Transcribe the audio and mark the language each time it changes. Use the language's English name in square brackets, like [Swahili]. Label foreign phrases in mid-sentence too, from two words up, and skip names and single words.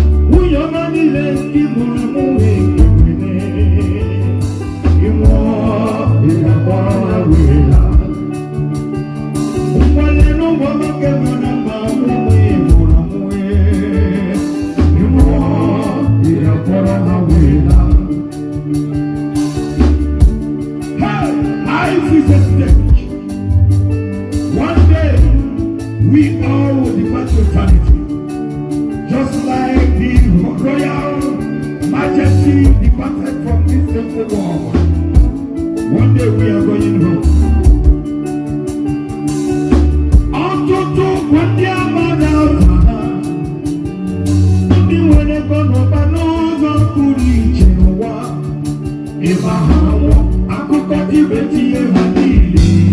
[Igbo] Nwunye ọma niile ndị mụrụ mụ wee kewene, ị nwụọ, ị ga-akpọrọ ha wee laa. Nwanne n'ụmụ nwoke nọ na mba ụmụ ị mụrụ mụ wee, ị nwụọ, ị ga-akpọrọ ha wee laa. [English] Hey, life is a stage. One day, we all will depart to eternity. Just like the royal majesty departed from this temple world. One day, we are going home. [Igbo] Ọtụtụ bụ ndị amara ụzọ ha, ndị nwere ego n'ụba n'ụzọ pụrụ iche n'ụwa. Ịba ha nwụọ, akụkọ ibe tinye ha niile.